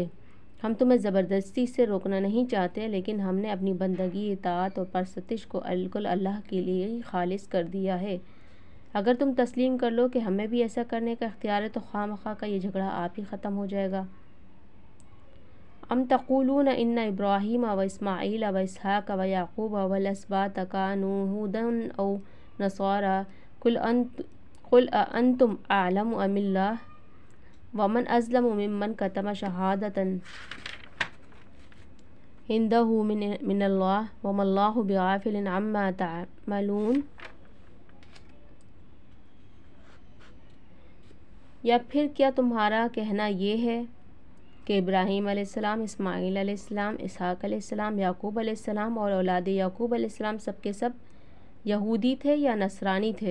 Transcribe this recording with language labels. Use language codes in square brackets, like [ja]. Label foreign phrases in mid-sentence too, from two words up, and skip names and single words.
[ur] ہم تمہیں زبردستی سے روکنا نہیں چاہتے، لیکن ہم نے اپنی بندگی، اطاعت اور پرستش کو بالکل اللہ کے لیے ہی خالص کر دیا ہے۔ اگر تم تسلیم کر لو کہ ہمیں بھی ایسا کرنے کا اختیار ہے تو خواہ مخواہ کا یہ جھگڑا آپ ہی ختم ہو جائے گا۔ [ar] ام تقولون ان ابراہیم و اسماعیل و اسحاق و یعقوب والاسباط کانوا ھودا او نصارا قل اانتم اعلم ام اللہ ومن ازلم ممن کتم شہادۃ عندہ من اللہ وما اللہ بغافل عما تعملون۔ [ur] یا پھر کیا تمہارا کہنا یہ ہے کہ ابراہیم [ar] علیہ السلام، [ur] اسماعیل [ar] علیہ السلام، [ur] اسحاق [ar] علیہ السلام، [ur] یعقوب [ar] علیہ السلام [ur] اور اولاد یعقوب [ar] علیہ السلام [ur] سب کے سب یہودی تھے یا نصرانی تھے؟